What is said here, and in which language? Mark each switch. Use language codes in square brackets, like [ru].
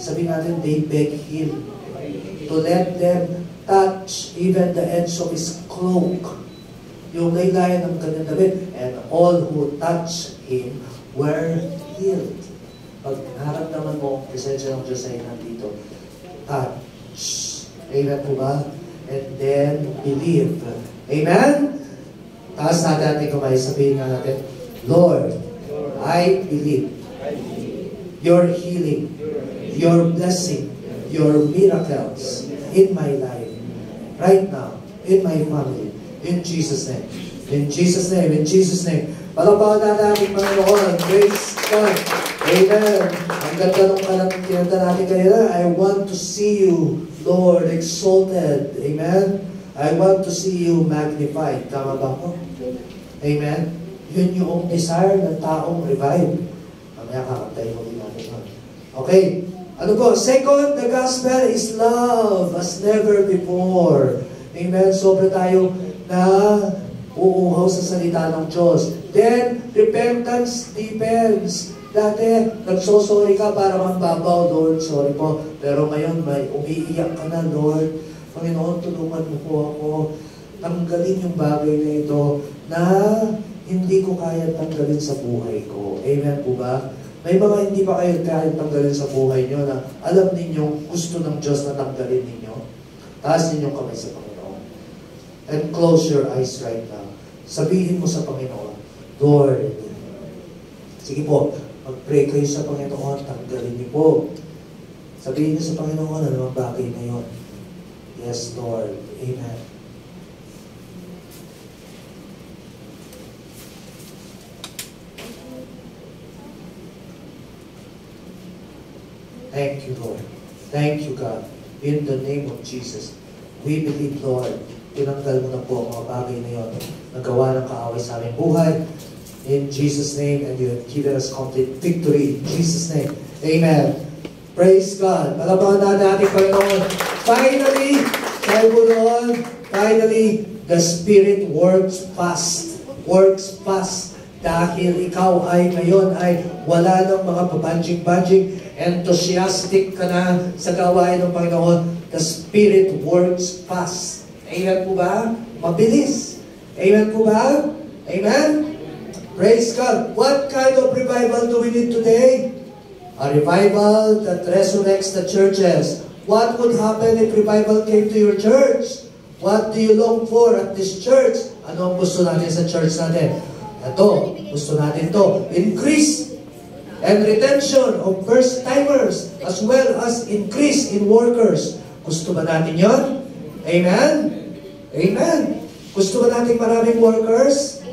[tl] Sabi natin, [en] they beg Him to let them touch even the edge of His cloak. [tl] Yung laylayan ng kanyang damit. [en] And all who touched Him were healed. [tl] Pag naramdaman mo, presensya ng Diyos ay nandito. [en] Touch. Amen po ba? And then, believe. Amen? [tl] Taas natin ating kamay, sabihin nga natin, [en] Lord, I believe your healing, your blessing, your miracles in my life, right now, in my family, in Jesus' name. In Jesus' name, in Jesus' name. [tl] Palapakan natin, Panginoon. [en] Praise God. Amen. [tl] Ang ganda nung kinanta natin kanina, [en] I want to see you, Lord, exalted. [tl] Amen. [en] I want to see you magnified. [tl] Tama ba ko? Amen? Yun yung desire ng taong revive. Mamaya kakantay mo din natin. Okay. Ano po? [en] Second, the gospel is love as never before. Amen? [tl] Sobra tayo na uuhaw sa salita ng Diyos. [en] Then, repentance deepens. [tl] Dati, nagsosorry ka para magbabaw, Lord, sorry po. Pero ngayon, may umiiyak ka na, Lord. Panginoon, tulungan mo po ako. Tanggalin yung bagay na ito na hindi ko kaya tanggalin sa buhay ko. Amen po ba? May mga hindi pa kayo kaya tanggalin sa buhay nyo na alam ninyong gusto ng Diyos na tanggalin ninyo. Taas ninyong kamay sa Panginoon. [en] And close your eyes right now. [tl] Sabihin mo sa Panginoon, Lord, sige po, mag-pray kayo sa Panginoon, tanggalin niyo po. Sabihin niyo sa Panginoon, ano ang bagay na yun? [en] Yes, Lord. Amen. Thank you, Lord. Thank you, God. In the name of Jesus, we believe, Lord, [tl] tinanggal mo na po ang mga bagay na yun. Nagawa ng kaaway sa aming buhay. [en] In Jesus' name, and you have given us complete victory. In Jesus' name. Amen. Praise God. [tl] Palabakan natin ating Panginoon. Finally, sabi po noon, finally, [en] the Spirit works fast. Works fast. [tl] Dahil ikaw ay ngayon ay wala ng mga pabanjing-banjing, enthusiastic ka na sa gawain ng Panginoon. [en] The Spirit works fast. Amen po ba? Mabilis. Amen po ba? Amen? Praise God. What kind of revival do we need today? A revival that resurrects the churches. What would happen if revival came to your church? What do you long for at this church? [tl] Ano ang gusto natin sa church natin? Ito, gusto natin to. [en] Increase and retention of first-timers as well as increase in workers. [tl] Gusto ba natin yon? Amen? Amen. Gusto ba natin maraming workers?